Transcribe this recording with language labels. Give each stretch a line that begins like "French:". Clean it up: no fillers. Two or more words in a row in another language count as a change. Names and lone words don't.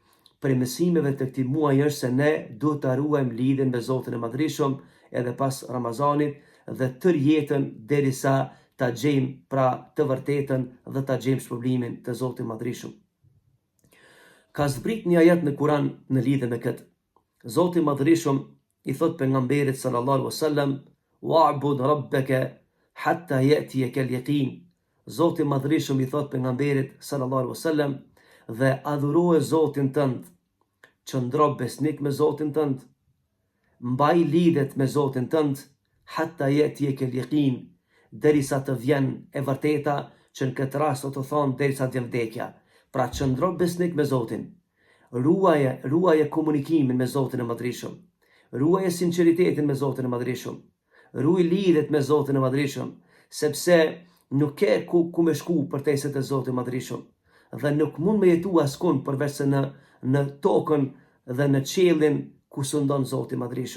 Albanian: Andaj prej mësimeve të këtij muaji është se ne duhet ta ruajmë lidhjen me Zotin e Madhreshëm edhe pas Ramazanit dhe tërë jetën derisa ta gjejmë pra të vërtetën dhe ta gjejmë shpërblimin të Zotit e Madhreshëm. Ka zbrit një ajet në Kur'an në lidhje me këtë. Zoti i Madhreshëm i thot pejgamberit
Arabic: صلى الله عليه وسلم: "واعبد ربك حتى يأتيك اليقين."
Albanian: Zoti i Madhreshëm i thot pejgamberit
Arabic: صلى الله عليه وسلم:
Albanian: "Dhe adhuroje Zotin tënd, qëndro besnik me Zotin tënd, mbaj lidhet me Zotin tënd,
Arabic: حتى يأتيك اليقين,
Albanian: derisa të vjen e vërteta, që në këtë rast do të thonë derisa të vjen vdekja." Pra qëndro besnik me Zotin, ruaje komunikimin me Zotin e Madhreshëm, ruaje sinqeritetin me Zotin e Madhreshëm, ruaj lidhet me Zotin e Madhreshëm, sepse nuk ke ku me shku përtejse te Zoti i Madhreshëm dhe nuk mund me jetu askund përveç se në tokën dhe në qiellin ku sundon Zoti i Madhreshëm.